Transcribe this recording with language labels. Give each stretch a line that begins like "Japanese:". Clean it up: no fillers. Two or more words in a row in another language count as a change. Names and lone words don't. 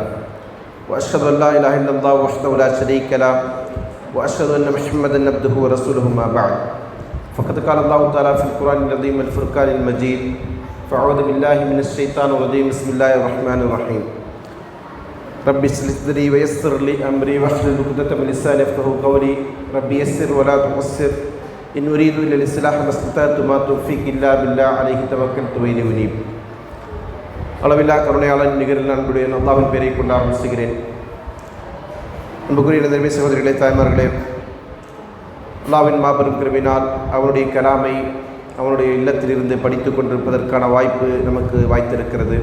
Arabic: واشهد ان لا اله الا الله وحده لا شريك له واشهد ان محمدا عبده ورسوله ما بعد فقد قال الله تعالى في القران العظيم والفرقان المجيد فاعوذ بالله من الشيطان الرجيم بسم الله الرحمن الرحيم رب اشرح لي صدري ويسر لي امري واحلل عقدة من لساني يفقهوا قولي رب يسر ولا تعسر ان اريد الا الاصلاح ما استطعت ما توفيقي الا بالله عليه توكلت واليه انيب.
Tamil: அளவில்லா கருணையாளன் நிகரில் அன்புடைய அல்லாஹ்வின் பெயரை கொண்டு ஆரம்பிக்கிறேன். அன்புக்குரிய நண்பர்களே, சகோதரிகளே, தாய்மார்களே, அல்லாஹ்வின் மாபெரும் கிருபையினால் அவனுடைய கலாமை அவனுடைய இல்லத்திலிருந்து படித்து கொண்டிருப்பதற்கான வாய்ப்பு நமக்கு வாய்த்திருக்கிறது.